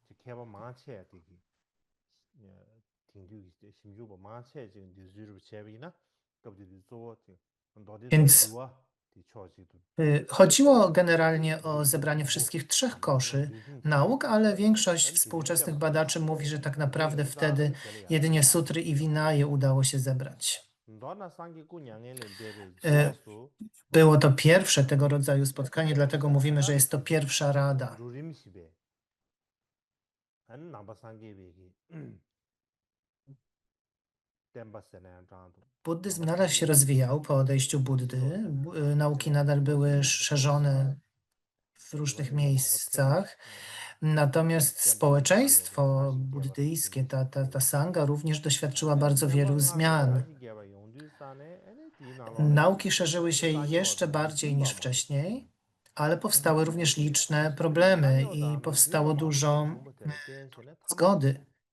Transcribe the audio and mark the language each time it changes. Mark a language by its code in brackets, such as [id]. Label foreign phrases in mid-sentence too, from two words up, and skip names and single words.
[pl] Więc chodziło generalnie o zebranie wszystkich 3 koszy nauk, ale większość współczesnych badaczy mówi, że tak naprawdę wtedy jedynie sutry i Vinaje udało się zebrać. Było to pierwsze tego rodzaju spotkanie, dlatego mówimy, że jest to pierwsza rada. 안 남바 상계베기 템바 세네 장도 Buddyzm 남바 nadal się rozwijał po odejściu Buddy. Nauki nadal były szerzone w różnych miejscach. Natomiast społeczeństwo buddyjskie, ta sanga również doświadczyła bardzo wielu zmian. Nauki szerzyły się jeszcze bardziej niż wcześniej, ale powstały również liczne problemy i powstało dużo zgody.